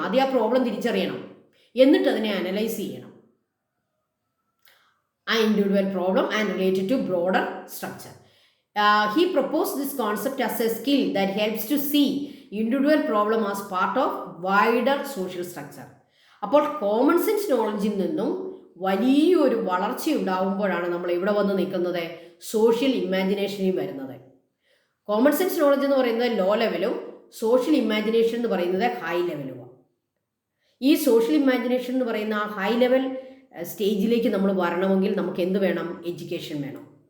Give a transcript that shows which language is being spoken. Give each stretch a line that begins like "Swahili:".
Malayalam: ആദ്യം ആ പ്രോബ്ലം തിരിച്ചറിയണം, എന്നിട്ട് അതിനെ അനലൈസ് ചെയ്യണം.
English: ആ individual problem and related to broader structure. He proposed this concept as a skill that helps to see individual problem as part of wider social structure.
Malayalam: അപ്പോൾ common sense നോളജിൽ നിന്നും വലിയൊരു വളർച്ചയുണ്ടാകുമ്പോഴാണ് നമ്മൾ ഇവിടെ വന്ന് നിൽക്കുന്നത്, സോഷ്യൽ ഇമാജിനേഷനിൽ വരുന്നത്. കോമൺ സെൻസ് നോളജ് എന്ന് പറയുന്നത് ലോ ലെവലും സോഷ്യൽ ഇമാജിനേഷൻ എന്ന് പറയുന്നത് ഹൈ ലെവലുമാണ്. ഈ സോഷ്യൽ ഇമാജിനേഷൻ എന്ന് പറയുന്ന ആ ഹൈ ലെവൽ സ്റ്റേജിലേക്ക് നമ്മൾ വരണമെങ്കിൽ നമുക്ക് എന്ത് വേണം? എഡ്യൂക്കേഷൻ വേണം.